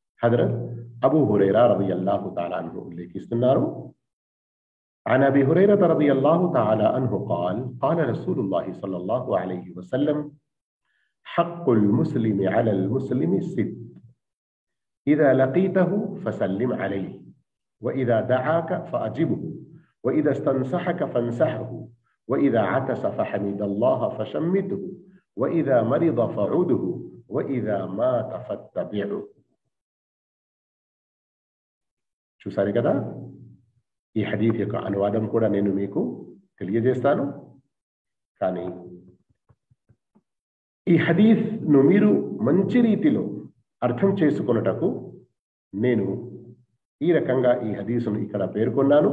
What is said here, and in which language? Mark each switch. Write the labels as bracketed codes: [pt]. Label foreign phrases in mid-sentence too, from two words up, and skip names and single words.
[te] హజరత్ అబూ హురైరా [ar] رضي الله تعالى عنه [te] ఉల్లేఖిస్తున్నారు. [ar] عن أبي هريرة رضي الله تعالى عنه قال قال رسول الله صلى الله عليه وسلم حق المسلم على المسلم ست إذا لقيته فسلم عليه وإذا دعاك فأجبه وإذا استنصحك فانصحه وإذا عطس فحمد الله فشمته وإذا مرض فعوده وإذا مات فاتبعه. [te] చూసారు కదా, ఈ హదీత్ యొక్క అనువాదం కూడా నేను మీకు తెలియజేస్తాను. కానీ ఈ హదీత్ను మీరు మంచి రీతిలో అర్థం చేసుకొనుటకు నేను ఈ రకంగా ఈ హదీసును ఇక్కడ పేర్కొన్నాను.